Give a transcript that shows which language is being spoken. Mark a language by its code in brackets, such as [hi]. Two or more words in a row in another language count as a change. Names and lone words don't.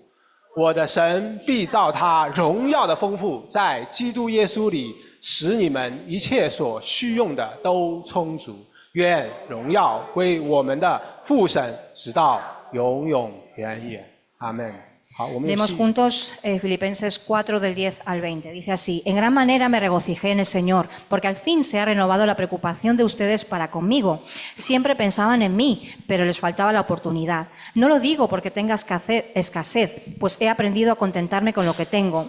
[zh] 我的神必照他荣耀的丰富，在基督耶稣里，使你们一切所需用的都充足。愿荣耀归我们的父神，直到永永远远。阿门。好，我们 [es] Leemos juntos Filipenses 4 del 10 al 20. Dice así: En gran manera me regocijé en el Señor, porque al fin se ha renovado la preocupación de ustedes para conmigo. Siempre pensaban en mí, pero les faltaba la oportunidad. No lo digo porque tenga escasez, pues he aprendido a contentarme con lo que tengo.